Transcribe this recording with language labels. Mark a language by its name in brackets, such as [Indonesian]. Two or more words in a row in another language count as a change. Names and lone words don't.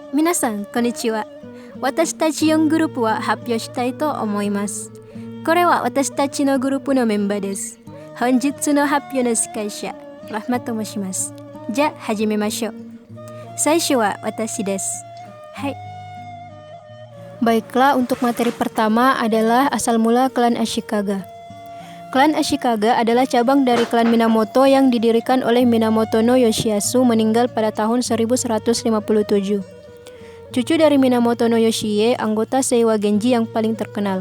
[Japanese] 皆さん、こんにちは. 私たち 4グループは発表したいと思います。これは私たちのグループのメンバーです。本日の発表の司会者、ラフマと申します。じゃあ始めましょう。最初は私です。 [Indonesian] はい。Baiklah, untuk materi pertama adalah asal mula klan Ashikaga. Klan Ashikaga adalah cabang dari klan Minamoto yang didirikan oleh Minamoto no Yoshiyasu meninggal pada tahun 1157. Cucu dari Minamoto no Yoshie, anggota Seiwa Genji yang paling terkenal.